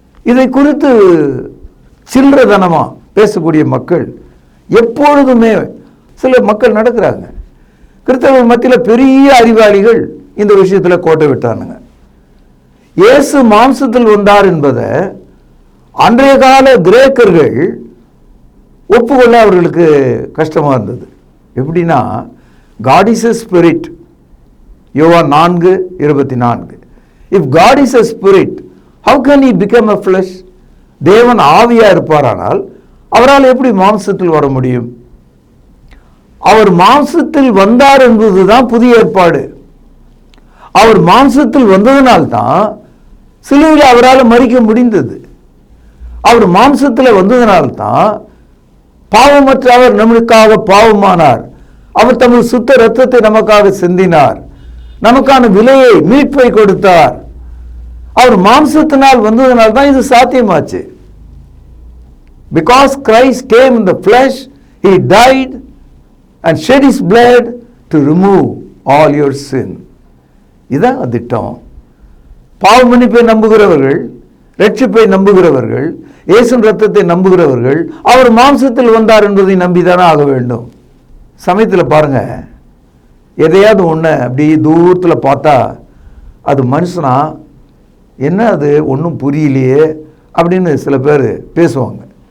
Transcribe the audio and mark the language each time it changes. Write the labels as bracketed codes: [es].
[ta] இதை குறித்து சில்லறதனமா பேசக்கூடிய மக்கள் எப்பொழுதுமே சில மக்கள் நடக்கிறாங்க. கிறிஸ்தவ மத்தியில் பெரிய அறிவாளிகள் இந்த விஷயத்தில் கோட்டை விட்டானுங்க. இயேசு மாம்சத்தில் வந்தார் என்பதை அன்றைய கால கிரேக்கர்கள் ஒப்புக்கொள்ள அவர்களுக்கு கஷ்டமா இருந்தது. எப்படின்னா, [en] God is a spirit. [ta] யோவான் 4:24. [en] If God is a spirit, how can he become a flesh? [ta] தேவன் ஆவியா இருப்பாரானால் அவரால் எப்படி மாம்சத்தில் வர முடியும்? அவர் மாம்சத்தில் வந்தார் என்பதுதான் புதிய ஏற்பாடு. அவர் மாம்சத்தில் வந்ததனால்தான் சிலுவையில் அவரால் மரிக்க முடிந்தது. அவர் மாம்சத்தில் வந்ததனால்தான் பாவமற்ற அவர் நம்மளுக்காக பாவமானார். அவர் தமது சுத்த இரத்தத்தை நமக்காக சிந்தினார், நமக்கான விலையை மீட்பை கொடுத்தார். அவர் மாம்சத்தினால் வந்ததனால் தான் இது சாத்தியமாச்சு. [en] Because Christ came in the flesh, he died and shed his blood to remove all your sin. [ta] இதான் திட்டம். பாவ மன்னிப்பை நம்புகிறவர்கள், ரட்சிப்பை நம்புகிறவர்கள், இயேசுவின் இரத்தத்தை நம்புகிறவர்கள் அவர் மாம்சத்தில் வந்தார் என்பதை நம்பிதானே ஆக வேண்டும். சமயத்தில் பாருங்க, எதையாவது ஒன்று அப்படி தூரத்தில் பார்த்தா அது மனுஷனா, என்ன அது ஒன்றும் புரியலையே அப்படின்னு சில பேர் பேசுவாங்க.